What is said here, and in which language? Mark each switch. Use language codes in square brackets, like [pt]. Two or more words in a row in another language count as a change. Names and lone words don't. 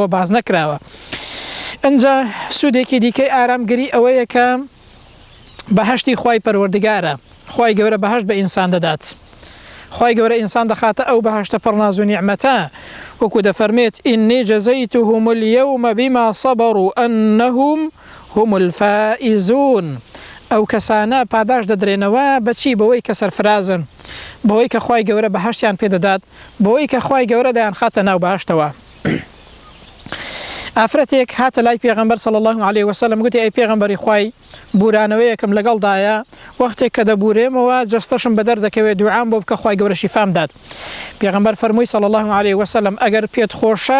[ckb] باز نەکراوە ئەنجا سوودێکی دیکەی ئارامگری ئەوەیە کە بەهەشتی خوای پەروەردگارە خوای گەورە بەهەشت بە ئینسان دەدات خوای گەورە ئینسان دەخاتە ئەو بەهەشتە پڕناز و نیعمەتە وەکو دەفەرمێت [ar] ئینی جەزەیتهم اليوم بما صبروا أنهم هم الفائزون [ckb] ئەو کەسانە پاداش دەدرێنەوە بەچی بەوەی کە سەرفرازن بەوەی کە خوای گەورە بەهەشتیان پێدەدات بەوەی کە خوای گەورە دەیان خاتە ناو بەهەشتەوە ئافرەتێک هاتە لای پێغەمبەر [ar] صلی الله علیه وسلم [ckb] گوتی ئەی پێغەمبەری خوای بورانەوەیەکم لەگەڵدایە وەختێک کە دەبورێمەوە جەستەشم بەدەر دەکەوێت دوعام بۆ بکە خوای گەورە شیفام دات پێغەمبەر فەرمووی [ar] صلی الله علیه وسلم [ckb] ئەگەر پێت خۆشە